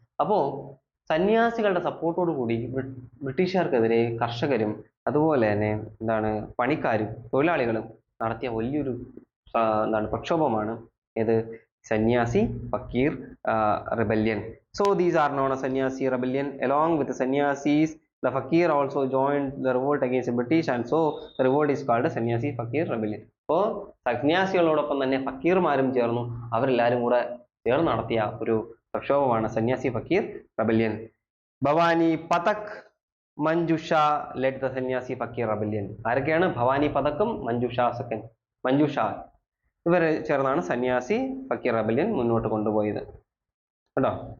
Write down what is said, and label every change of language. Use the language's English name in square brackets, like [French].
[Malayalam] അപ്പോൾ സന്യാസികളുടെ സപ്പോർട്ടോട് കൂടി ബ്രിട്ടീഷുകാർക്കെതിരെ കർഷകരും അതുപോലെ തന്നെ പണിക്കാരും തൊഴിലാളികളും നടത്തിയ വലിയൊരു പ്രക്ഷോഭമാണ് സന്യാസി ഫക്കീർ rebellion. [English] So these are known as sannyasi rebellion. Along with the sannyasis, the fakir also joined the revolt against the British, and so the revolt is called sannyasi fakir rebellion. [Malayalam] അപ്പോൾ സന്യാസികളോടൊപ്പം തന്നെ ഫക്കീർമാരും ചേർന്നു. അവരെല്ലാവരും കൂടെ ചേർന്ന് നടത്തിയ ഒരു പ്രക്ഷോഭമാണ് സന്യാസി ഫക്കീർ rebellion. Bhavani Pathak, Manjusha led the സന്യാസി ഫക്കീർ rebellion. ആരൊക്കെയാണ്? ഭവാനി പതക്കും മഞ്ജുഷ ഇവർ ചേർന്നാണ് സന്യാസി ഫക്കീർ rebellion മുന്നോട്ട് കൊണ്ടുപോയത് കേട്ടോ.